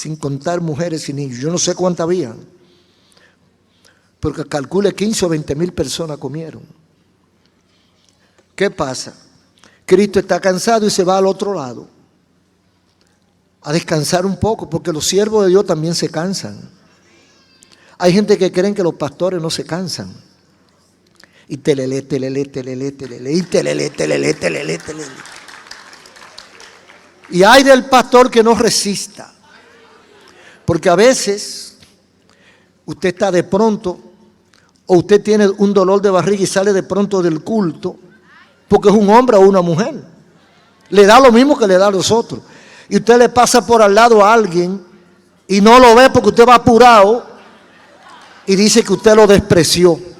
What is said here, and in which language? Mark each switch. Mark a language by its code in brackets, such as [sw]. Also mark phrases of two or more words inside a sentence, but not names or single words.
[es] sin contar mujeres y niños. Yo no sé cuántas habían, porque calcule 15 o 20 mil personas comieron. ¿Qué pasa? Cristo está cansado y se va al otro lado a descansar un poco, porque los siervos de Dios también se cansan. Hay gente que creen que los pastores no se cansan. Y telele, telele, telele, telele, y telele, telele, telele, telele. Y hay del pastor que no resista. Porque a veces usted está de pronto, o usted tiene un dolor de barriga y sale de pronto del culto, porque es un hombre o una mujer. Le da lo mismo que le da a los otros. Y usted le pasa por al lado a alguien y no lo ve porque usted va apurado y dice que usted lo despreció.